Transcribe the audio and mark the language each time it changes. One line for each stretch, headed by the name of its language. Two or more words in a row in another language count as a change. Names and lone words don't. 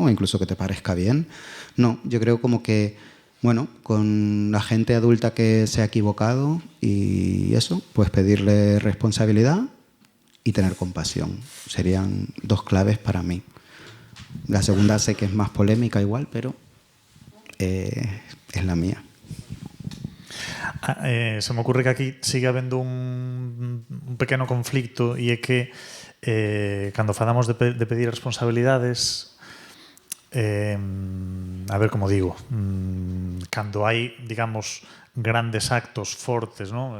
Spanish: O incluso que te parezca bien. No, yo creo como que, bueno, con la gente adulta que se ha equivocado y eso, pues pedirle responsabilidad y tener compasión. Serían dos claves para mí. La segunda sé que es más polémica igual, pero es la mía. Se me ocurre que aquí
Galician: sigue habendo un pequeno conflicto e é que cando falamos de pedir responsabilidades a ver como digo cando hai, digamos, grandes actos fortes, ¿no?